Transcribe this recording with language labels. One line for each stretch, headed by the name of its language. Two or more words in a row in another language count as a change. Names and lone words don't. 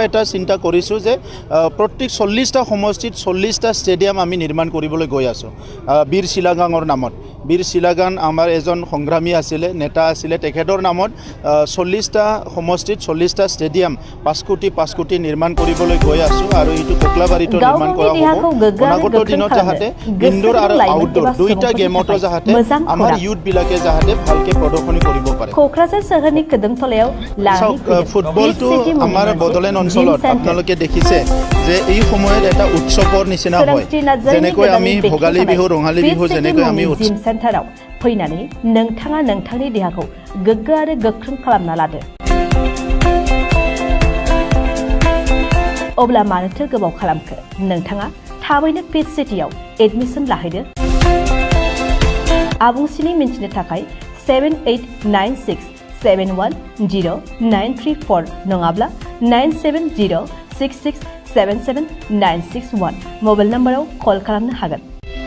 Assamese: এটা চিন্তা কৰিছোঁ যে প্ৰত্যেক 40টা সমষ্টিত 40টা ষ্টেডিয়াম আমি নিৰ্মাণ কৰিবলৈ গৈ আছোঁ বীৰ শিলাগাঙৰ নামত বীৰ শিলাগাং আমাৰ এজন সংগ্ৰামী আছিলে নেতা আছিলে তেখেতৰ নামত 40টা সমষ্টিত 40টা ষ্টেডিয়াম 5 কোটি নিৰ্মাণ কৰিবলৈ গৈ আছোঁ আৰু এইটো কোকলাবাৰীতো নিৰ্মাণ কৰা হ'ব অনাগত দিনত যাতে ইনডোৰ আৰু আউটডোৰ দুইটা গেমতো যাতে আমাৰ ইউথবিলাকে যাতে ভালকৈ প্ৰদৰ্শনী কৰিব পাৰে
Bodo: कोकराझार सहरनि कदमतलाव
Assamese: ফুটবলটো আমাৰ বদলেন অঞ্চলত আপোনালোকে দেখিছে যে এই সময়ত এটা উৎসৱৰ নিচিনা হয় যেনেকৈ আমি ভোগালী বিহু ৰঙালী বিহু যেনেকৈ আমি
Bodo: सेन्टाराव फैनानै नोंथाङा नोंथांनि देहाखौ गोग्गो आरो गोख्रों खालामना लादो अब्ला मानोथो गोबाव खालामखो नोंथाङा थाबैनो फिट सिटिआव एडमिशन लाहैदो आबुंसिनै मिन्थिनो थाखाय 7896710934 नङाब्ला 9706677961 मबाइल नम्बराव कल खालामनो हागोन